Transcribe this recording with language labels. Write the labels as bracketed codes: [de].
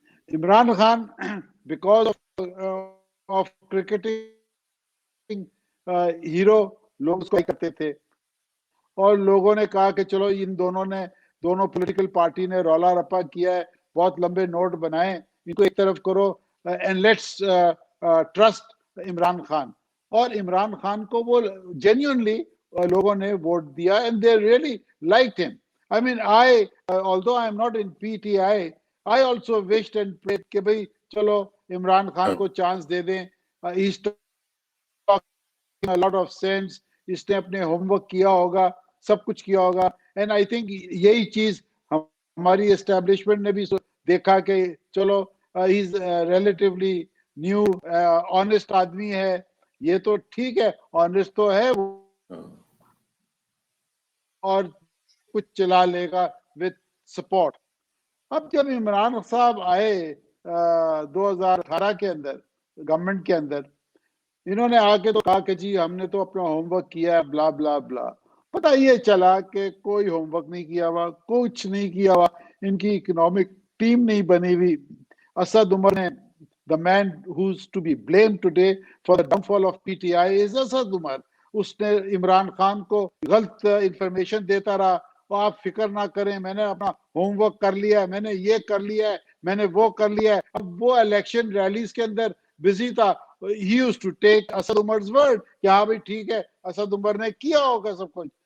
[ur] Imran Khan [en] because of cricketing [ur] hero لوگ اس کو کرتے تھے, اور لوگوں نے کہا کہ چلو ان دونوں پولیٹیکل پارٹی نے رولا رپا کیا ہے, بہت لمبے نوٹ بنائے, ان کو ایک طرف کرو [en] and let's trust [ur] Imran Khan. اور عمران خان کو وہ genuinely لوگوں نے ووٹ دیا [en] and they really liked him. I mean, although I am not in PTI, I also wished and prayed [ur] کہ بھئی چلو عمران خان کو چانس دے دیں. [en] He's talking a lot of sense, [ur] اس نے اپنے ہوم ورک کیا ہوگا, سب کچھ کیا ہوگا. [en] and I think [ur] یہی چیز ہماری اسٹیبلشمنٹ نے بھی دیکھا کہ چلو [en] he is relatively new, [ur] آنےسٹ آدمی ہے, یہ تو ٹھیک ہے, آنےسٹ تو ہے وہ, اور کچھ چلا لے گا [en] With support. [ur] اب جب عمران صاحب آئے 2018 کے اندر گورنمنٹ کے اندر, انہوں نے آ کے تو کہا کہ جی ہم نے تو اپنا ہوم ورک کیا ہے, بلا بلا بلا. پتہ یہ چلا کہ کوئی ہوم ورک نہیں کیا ہوا, کچھ نہیں کیا ہوا, ان کی اکنامک ٹیم نہیں بنی ہوئی. [en] اسد عمر نے, the man who's to be blamed today for the downfall of PTI is Asad Umar. [ur] اس نے عمران خان کو غلط انفارمیشن دیتا رہا, اور آپ فکر نہ کریں, میں نے اپنا ہوم ورک کر لیا ہے, میں نے یہ کر لیا ہے, میں نے وہ کر لیا ہے. اب وہ الیکشن ریلیز کے اندر بزی تھا. [en] He used to take Asad Umar's word [ur] کہ ہاں بھائی ٹھیک ہے, اسد عمر نے کیا ہوگا سب کچھ.